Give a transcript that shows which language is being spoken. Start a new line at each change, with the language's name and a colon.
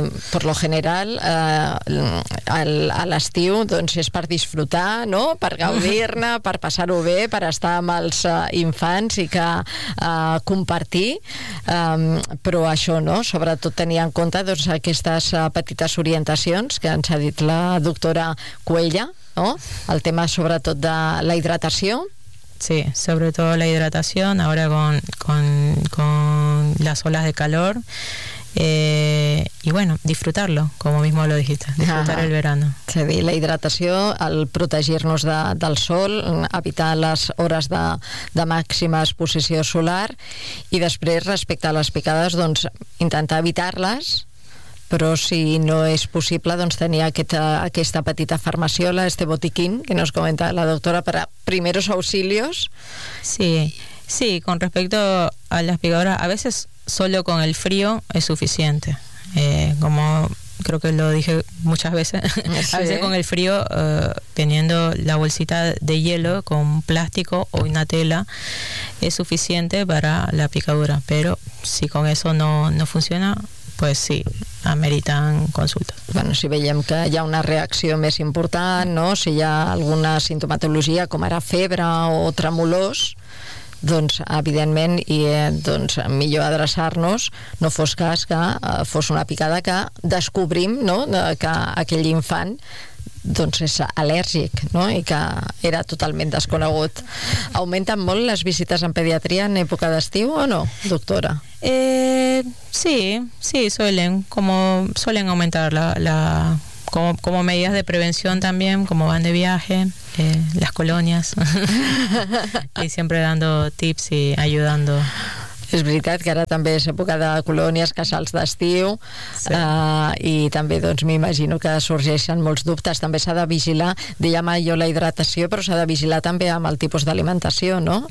Spanish: Por lo general,
Catalan: a l'estiu, doncs, és per disfrutar, no?, per gaudir-ne, per passar-ho bé, per estar amb els infants i que compartir, però això, no?, sobretot tenir en compte, doncs, aquestes petites orientacions que ens ha dit la doctora Cuella, no?, el tema sobretot de la hidratació.
Spanish: Sí, sobre todo la hidratación ahora con las olas de calor, y bueno, disfrutarlo, como mismo lo dijiste, disfrutar. Ajá. El verano.
Catalan: Sí, dir, la hidratació, el protegir-nos del sol, evitar les hores de màxima exposició solar, i després, respecte a les picades, doncs, intentar evitar-les, però si no és possible, doncs, tenir aquesta petita farmaciola,
Spanish: este botiquín que nos comenta la doctora,
Catalan: per a
Spanish: primeros auxilios. Sí, con respecto a las picaduras, a veces solo con el frío es suficiente, como creo que lo dije muchas veces. Sí. A veces con el frío, teniendo la bolsita de hielo con plástico o una tela, es suficiente para la picadura, pero si con eso no funciona, pues sí, ameritan consultes.
Catalan: Bueno, si veiem que hi ha una reacció més important, no?, si hi ha alguna sintomatologia, com ara febre o tremolors, doncs, evidentment, i doncs, millor adreçar-nos, no fos cas que fos una picada, que descobrim, no?, que aquell infant, doncs, és al·lèrgic, no?, i que era totalment desconegut. Augmenten molt les visites en pediatria en època d'estiu o no, doctora?
Spanish: Sí, suelen augmentar como medidas de prevención también, como van de viaje, las colonias, y siempre dando tips y ayudando.
Catalan: És veritat que ara també és època de colònies, casals d'estiu, sí. I també, doncs, m'imagino que sorgeixen molts dubtes. També s'ha de vigilar, dèiem jo, la hidratació, però s'ha de vigilar també amb el tipus d'alimentació, no?